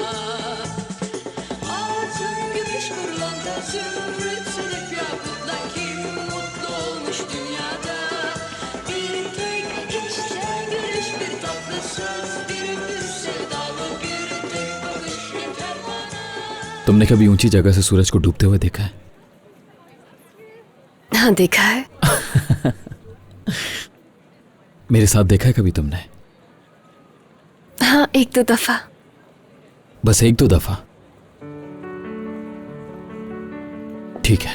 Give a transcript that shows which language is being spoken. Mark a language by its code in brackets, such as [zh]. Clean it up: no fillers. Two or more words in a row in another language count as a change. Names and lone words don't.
[tr] Altın, gümüş, pırlanta, zümrüt, sedef, yakutla kim mutlu olmuş dünyada? Bir tek içten gülüş, bir tatlı söz, bir öpüş sevdalı, bir tek bakış yeter bana. [hi] तुमने कभी ऊंची जगह से सूरज को डूबते हुए देखा है? हाँ देखा है। मेरे साथ देखा है कभी तुमने? हाँ, 1-2 दफा। बस 1-2 दफा? ठीक है।